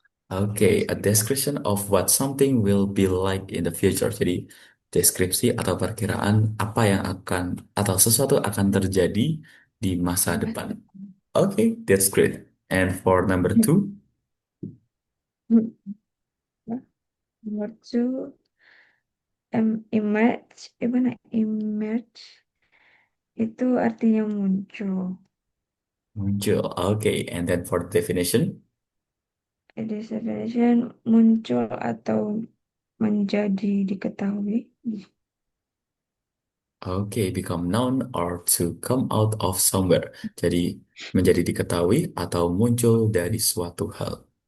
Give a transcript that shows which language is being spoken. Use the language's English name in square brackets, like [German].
[English] Oke, a description of what something will be like in the future. [Indonesian] Jadi, deskripsi atau perkiraan apa yang akan atau sesuatu akan terjadi di masa Di masa depan. depan. [English] Oke, that's great. And for number two, [Indonesian] Nomor two, emerge, mana emerge itu artinya muncul. muncul. [English] Oke, and then for the definition, [Indonesian] Definition muncul atau menjadi diketahui. [English] oke, become known or to come out of somewhere. [Indonesian] Jadi, menjadi diketahui atau muncul dari suatu hal.